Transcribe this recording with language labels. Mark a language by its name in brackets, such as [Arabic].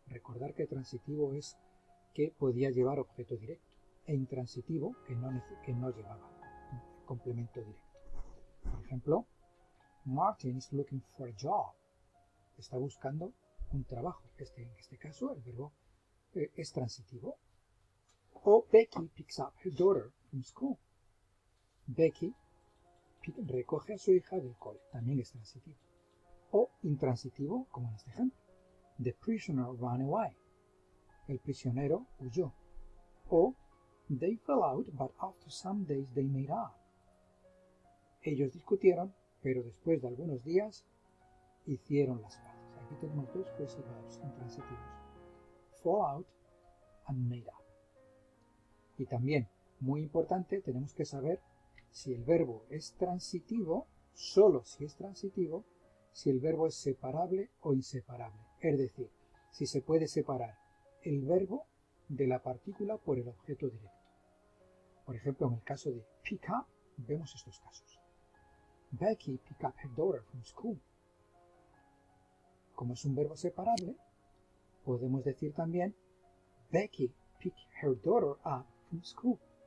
[Spanish] Recordar que transitivo es que podía llevar objeto directo, e intransitivo que no llevaba complemento directo. Por ejemplo, [English] Martin is looking for a job. [Spanish] Está buscando un trabajo. En este caso el verbo es transitivo. [English] O Becky picks up her daughter from school. [Spanish] Becky recoge a su hija del cole. También es transitivo. O intransitivo, como en este ejemplo. [English] The prisoner ran away. [Spanish] El prisionero huyó. [English] O they fell out, but after some days they made up. [Spanish] Ellos discutieron, pero después de algunos días hicieron las paces. Aquí tenemos dos phrasal verbs intransitivos. [English] Fall out and made up. [Spanish] Y también, muy importante, tenemos que saber si el verbo es transitivo, solo si es transitivo, si el verbo es separable o inseparable. Es decir, si se puede separar el verbo de la partícula por el objeto directo. Por ejemplo, en el caso de pick up, vemos estos casos. [English] Becky pick up her daughter from school. [Spanish] Como es un verbo separable, podemos decir también [English] Becky pick her daughter up from school.